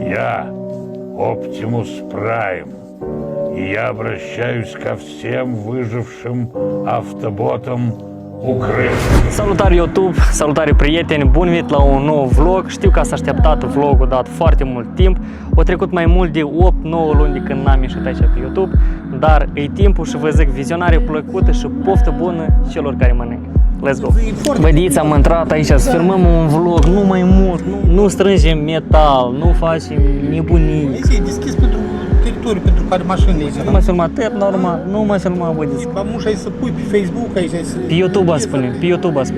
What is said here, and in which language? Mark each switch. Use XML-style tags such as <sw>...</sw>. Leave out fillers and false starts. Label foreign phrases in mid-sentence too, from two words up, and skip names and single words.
<ru>Я Оптимус Прайм, и я обращаюсь ко всем выжившим автоботам Ucraina.</ru> <ro>Salutare YouTube, salutare prieteni, bun venit la un nou vlog. Știu că ați așteptat vlogul dat foarte mult timp. Au trecut mai mult de 8-9 luni de când n-am ieșit aici pe YouTube, dar e timpul și vă zic vizionare plăcută și poftă bună celor care mănâncă.</ro> <en>Let's go!</en> <ro>Vădiți, am intrat aici să filmăm un vlog, nu mai mult, nu strângem metal, nu facem nebunii. E deschis pentru teritoriu, pentru care mașinile aici. Nu mai filmat normal, nu mai filmat, vădiți. Amuși ai să pui pe Facebook, aici ai să... Pe YouTube a spune, pe YouTube a spune.</ro>